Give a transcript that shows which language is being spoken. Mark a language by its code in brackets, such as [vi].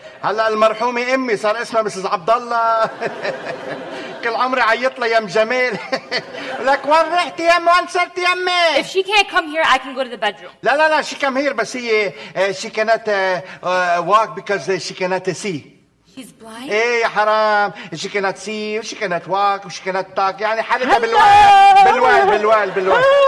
[ar] هلا المرحومي امي صار اسمها مسز عبد الله. كل عمري عيط لها يم جميل. لك وين رحتي يم؟ وين صرتي يمي؟ [en] If she can't come here, I can go to the bedroom. [ar] لا لا لا, [en] she come here, [ar] بس هي [en] she cannot walk because she cannot see. She's blind. [ar] ايه يا حرام, [en] she cannot see, she cannot walk, she cannot talk. [ar] يعني حالتها بالوال بالوال بالوال بالوال.